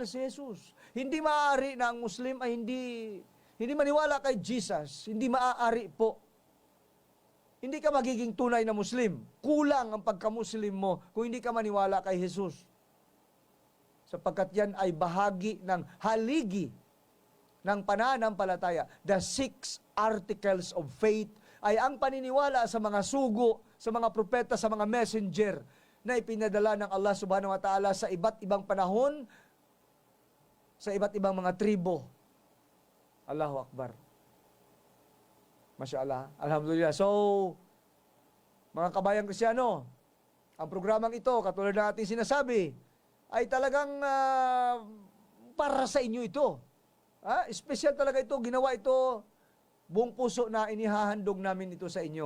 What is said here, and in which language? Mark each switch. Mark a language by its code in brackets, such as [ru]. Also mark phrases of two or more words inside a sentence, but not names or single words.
[tl] Hindi maaari na ang Muslim ay hindi hindi maniwala kay Jesus, hindi maaari po. Hindi ka magiging tunay na Muslim. Kulang ang pagka-Muslim mo kung hindi ka maniwala kay Jesus. Sapagkat yan ay bahagi ng haligi ng pananampalataya. [en] The 6 articles of faith [tl] ay ang paniniwala sa mga sugo, sa mga propeta, sa mga messenger na ipinadala ng Allah [ar] سبحانه وتعالى [tl] sa iba't ibang panahon, sa iba't ibang mga tribo. [ar] الله أكبر. ما شاء الله. الحمد لله. [tl] So, mga kabayang Kristyano, ang programang ito, katulad ng ating sinasabi, ay talagang para sa inyo ito. Espesyal talaga ito. Ginawa ito, buong puso na inihahandog namin ito sa inyo.